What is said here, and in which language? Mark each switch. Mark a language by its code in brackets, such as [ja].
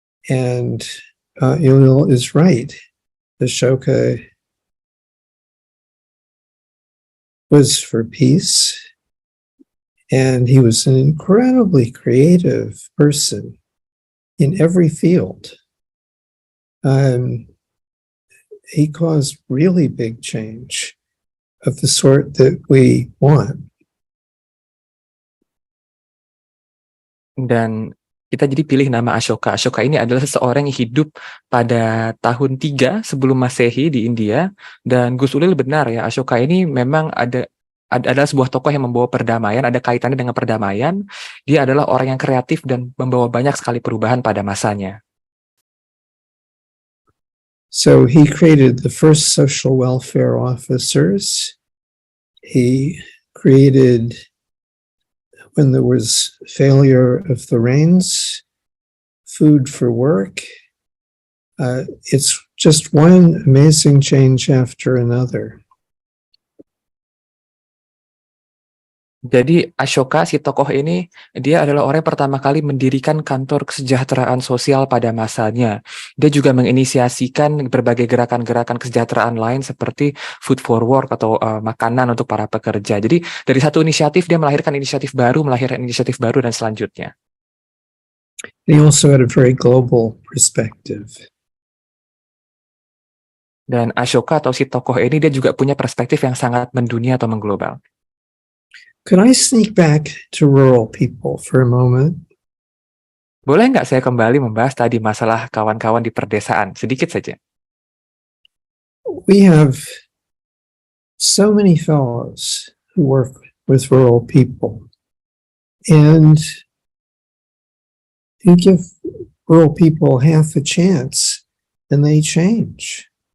[en] And Ulil is right. Ashoka was for peace, and he was an incredibly creative person in every field. He caused really big change of the sort that we want. [id] Dan kita jadi pilih nama Ashoka. Ashoka ini adalah seseorang yang hidup pada tahun 3 sebelum Masehi di India. Dan Gus Ulil benar ya, Ashoka ini memang adalah sebuah tokoh yang membawa perdamaian, ada kaitannya dengan perdamaian. Dia adalah orang yang kreatif dan membawa banyak sekali perubahan pada masanya. [en] So he created the first social welfare officers. He created, when there was failure of the rains, food for work. It's just one amazing change after another. [id] Jadi Ashoka, si tokoh ini, dia adalah orang yang pertama kali mendirikan kantor kesejahteraan sosial pada masanya. Dia juga menginisiasikan berbagai gerakan-gerakan kesejahteraan lain seperti [en] food for work [id] atau makanan untuk para pekerja. Jadi dari satu inisiatif dia melahirkan inisiatif baru dan selanjutnya. [en] He also had a very global perspective. [id] Dan Ashoka atau si tokoh ini dia juga punya perspektif yang sangat mendunia atau mengglobal. [en] Could I sneak back to rural people for a moment? [id] Boleh nggak saya kembali membahas tadi masalah kawan-kawan di perdesaan? Sedikit saja. [en] We have so many fellows who work with rural people, and you give rural people half a chance and they change.